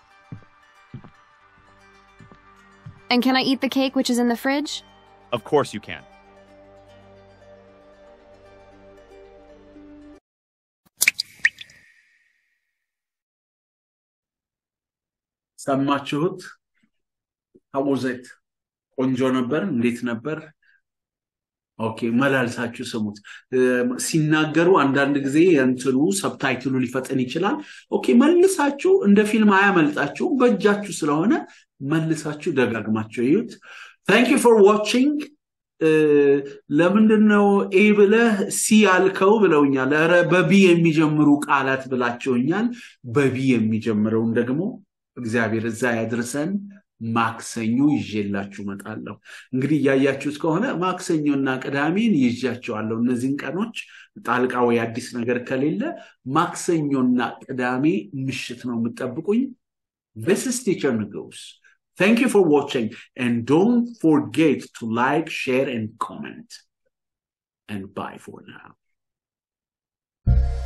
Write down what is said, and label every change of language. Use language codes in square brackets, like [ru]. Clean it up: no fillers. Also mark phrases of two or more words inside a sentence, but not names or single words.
[en] And can I eat the cake which is in the fridge? Of course you can. [am] ሰማችሁት [en] how was it [am] ቆንጆ ነበር እንዴት ነበር ኦኬ መላልሳችሁ ስሙት ሲናገሩ አንዳንድ ጊዜ እንትኑ ሰብታይትሉ ሊፈጠን ይችላል ኦኬ መልሳችሁ እንደ ፊልም አያመልጣችሁ በእጃችሁ ስለሆነ መልሳችሁ ደጋግማችሁ ይዩት [en] thank you for watching [am] ለምንድነው ኤ ብለህ ሲ ያልከው ብለውኛል አረ በቢ የሚጀምሩ ቃላት ብላችሁኛል በቢ የሚጀምረው ደግሞ እግዚአብሔር እዛ ያድርሰን ማክሰኞ ይዤላችሁ መጣለሁ እንግዲህ ያያችሁት ከሆነ ማክሰኞና ቅዳሜን ይዣቸዋለሁ እነዚህን ቀኖች ጣልቃው ያዲስ ነገር ከሌለ ማክሰኞና ቅዳሜ ምሽት ነው የምትጠብቁኝ [en] this is teacher nigus thank you for watching and don't forget to like share and comment and bye for now